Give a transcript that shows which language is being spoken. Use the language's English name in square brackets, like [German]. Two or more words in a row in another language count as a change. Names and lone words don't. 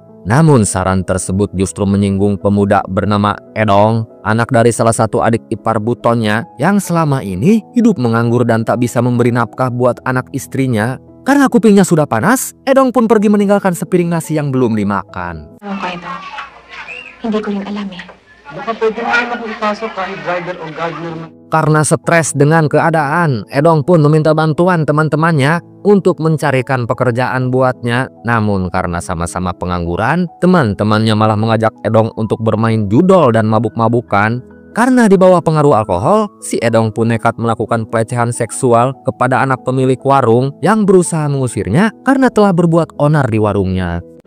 [Indonesian] Namun saran tersebut justru menyinggung pemuda bernama Edong, anak dari salah satu adik ipar Butonya yang selama ini hidup menganggur dan tak bisa memberi nafkah buat anak istrinya. Karena kupingnya sudah panas, Edong pun pergi meninggalkan sepiring nasi yang belum dimakan. [Filipino] Ano kayo to? Hindi ko rin alam eh. Baka pwede mo naman ipasok kahit driver o gardener man. [Indonesian] Karena stres dengan keadaan, Edong pun meminta bantuan teman-temannya untuk mencarikan pekerjaan buatnya. Namun karena sama-sama pengangguran, teman-temannya malah mengajak Edong untuk bermain judol dan mabuk-mabukan. Karena di bawah pengaruh alkohol, si Edong pun nekat melakukan pelecehan seksual kepada anak pemilik warung yang berusaha mengusirnya karena telah berbuat onar di warungnya.